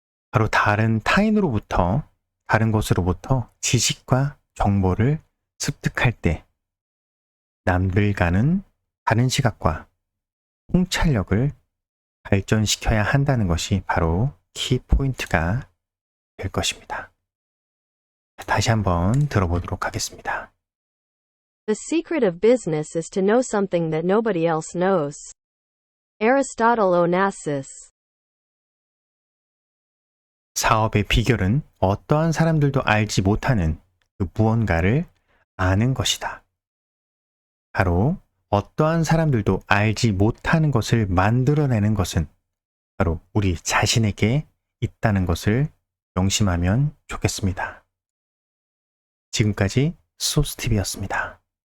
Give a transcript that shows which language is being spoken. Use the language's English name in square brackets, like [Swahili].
[Korean] 바로 다른 타인으로부터, 다른 곳으로부터 지식과 정보를 습득할 때 남들과는 다른 시각과 통찰력을 발전시켜야 한다는 것이 바로 키포인트가 될 것입니다. 다시 한번 들어보도록 하겠습니다. [English] The secret of business is to know something that nobody else knows. Aristotle Onassis. [Korean] 사업의 비결은 어떠한 사람들도 알지 못하는 그 무언가를 아는 것이다. 바로 어떠한 사람들도 알지 못하는 것을 만들어내는 것은 바로 우리 자신에게 있다는 것을 명심하면 좋겠습니다. 지금까지 소스TV였습니다.